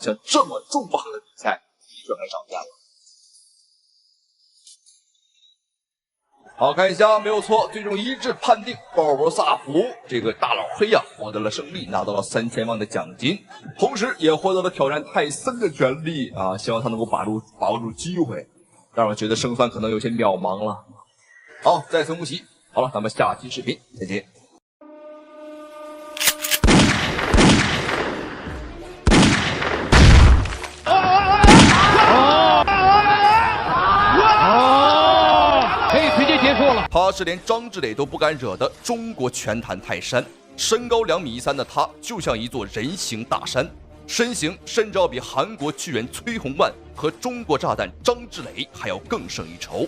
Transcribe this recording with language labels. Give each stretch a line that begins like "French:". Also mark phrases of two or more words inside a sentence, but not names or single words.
Chinese: 像這麼重磅的比賽，就很少見了。好，看一下，沒有錯，最終一致判定鮑勃薩普這個大老黑呀獲得了勝利，拿到了3000萬的獎金，同時也獲得了挑戰泰森的權利啊！希望他能夠把握住機會，讓我覺得勝算可能有些渺茫了。好，再次恭喜！好了，咱們下期視頻再見。他是連張志磊都不敢惹的中國拳壇泰山，身高2.3米的他就像一座人形大山，身形甚至要比韓國巨人崔洪萬和中國炸彈張志磊還要更勝一籌。